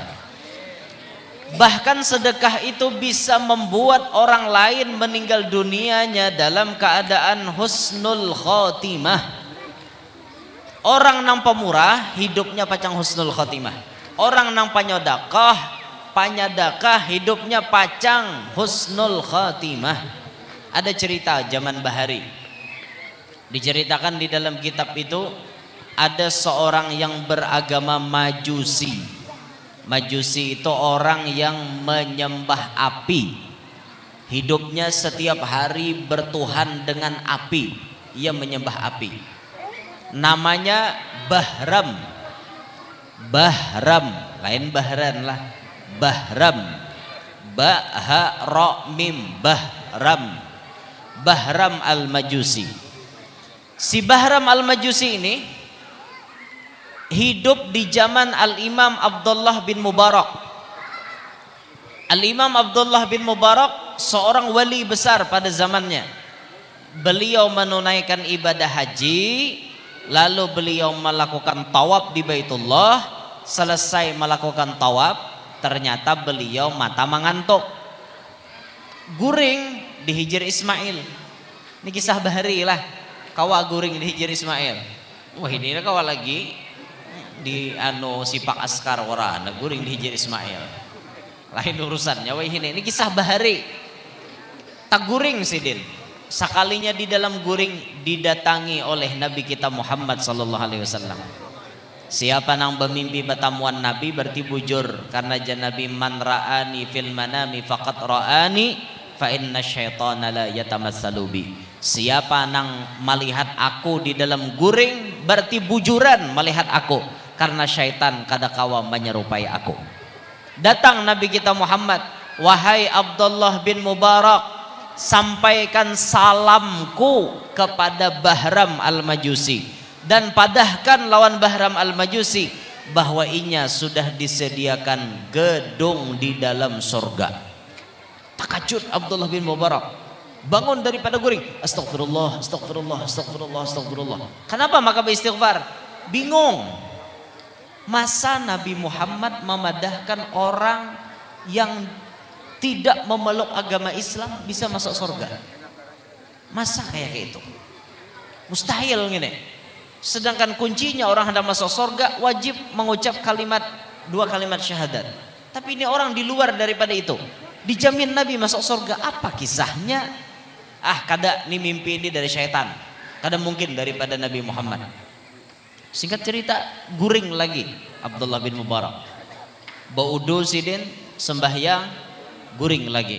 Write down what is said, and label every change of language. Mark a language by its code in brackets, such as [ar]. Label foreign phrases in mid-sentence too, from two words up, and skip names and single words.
[id] Bahkan sedekah itu bisa membuat orang lain meninggal dunianya dalam keadaan [ar] حسن الخاتمة. [bjn] Orang nang pemurah hidupnya pacang [ar] حسن الخاتمة. [bjn] Orang nang panyodakah hidupnya pacang [ar] حسن الخاتمة. [id] Ada cerita zaman Bahari. Diceritakan di dalam kitab itu ada seorang yang beragama Majusi. Majusi itu orang yang menyembah api. Hidupnya setiap hari bertuhan dengan api. Ia menyembah api. Namanya Bahram. [bjn] Bahram, lain Bahran lah. Bahram. Ba-ha-ra-mim. Bahram. [id] Bahram al-Majusi. Si Bahram al-Majusi ini hidup di zaman Al-Imam Abdullah bin Mubarak. Al-Imam Abdullah bin Mubarak seorang wali besar pada zamannya. Beliau menunaikan ibadah haji, lalu beliau melakukan tawaf di Baitullah. Selesai melakukan tawaf, ternyata beliau mata mengantuk, guring di Hijr Ismail. [bjn] Ini kisah bahari lah. Kawa guring di Hijr Ismail. Wah, ini kawa lagi di sipak askar warana guring di Hijr Ismail. Lain urusannya. Wah, ini kisah bahari. Tak guring sidin. Sekalinya di dalam guring didatangi oleh Nabi kita Muhammad [ar] صلى الله عليه وسلم. [bjn] Siapa nang bermimpi bertamuan Nabi berarti bujur, karena Nabi [ar] من رآني في المنام فقد رآني فإن الشيطان لا يتمثل بي. [bjn] Siapa nang melihat aku di dalam guring berarti bujuran melihat aku, karena syaitan kadakawa menyerupai aku. [id] Datang Nabi kita Muhammad, wahai Abdullah bin Mubarak, [bjn] sampaikan salamku kepada Bahram al-Majusi, dan padahkan lawan Bahram al-Majusi bahwa inya sudah disediakan gedung di dalam surga. Takajud Abdullah bin Mubarak, bangun daripada guring, [ar] أستغفر الله، أستغفر الله، أستغفر الله، أستغفر الله. [id] Kenapa maka beristighfar? Bingung. Masa Nabi Muhammad memadahkan orang yang tidak memeluk agama Islam bisa masuk surga? Masa kayak itu? Mustahil gini. Sedangkan kuncinya orang hendak masuk surga wajib mengucap dua kalimat syahadat. Tapi ini orang di luar daripada itu, dijamin Nabi masuk surga. Apa kisahnya? [bjn] Kada ini mimpi ini dari syaitan, kada mungkin daripada Nabi Muhammad. Singkat cerita, guring lagi Abdullah bin Mubarak. Baudu sidin, sembahyang, guring lagi.